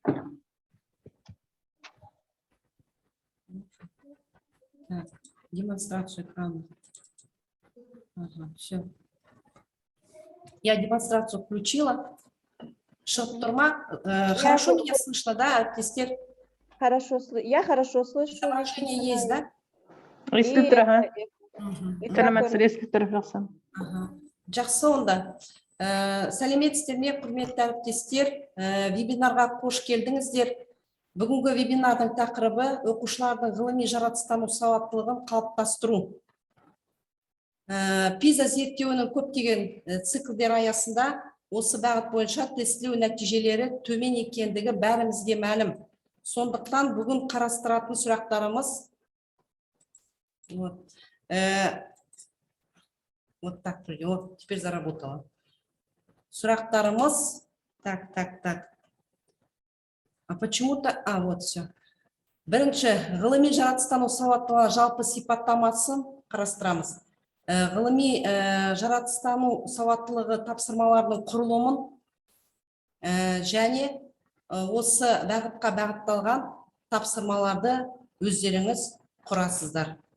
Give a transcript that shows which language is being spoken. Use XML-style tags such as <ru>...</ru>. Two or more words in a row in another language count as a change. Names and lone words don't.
<ru>Так, демонстрацию экрана. Ага, все. Я демонстрацию включила.</ru> <kk>Шығып тұрма.</kk> <ru>Хорошо меня слышно, да, әріптестер? Хорошо, я хорошо слышу. Изображение есть, да?</ru> <kk>Естіп тұр, аға. Сәлеметсіз. Естіп тұр, жақсы. Жақсы онда. Сәлеметсіздер ме, құрметті әріптестер? Вебинарға қош келдіңіздер. Бүгінгі вебинардың тақырыбы оқушылардың ғылыми жаратыстану сауаттылығын қалыптастыру. PISA зерттеуінің көптеген циклдер аясында осы бағыт бойынша тестілеу нәтижелері төмен екендігі бәрімізге мәлім. Сондықтан бүгін қарастыратын сұрақтарымыз</kk> <ru>вот так, вот теперь заработало.</ru> <kk>Сұрақтарымыз так.</kk> <ru>А почему-то, вот все.</ru> <kk>Бірінші, ғылыми жаратыстану сауаттылығы жалпы сипаттамасын қарастырамыз. Ғылыми жаратыстану сауаттылығы тапсырмаларының құрылымын және осы бағытқа бағытталған тапсырмаларды өздеріңіз құрасыздар.</kk>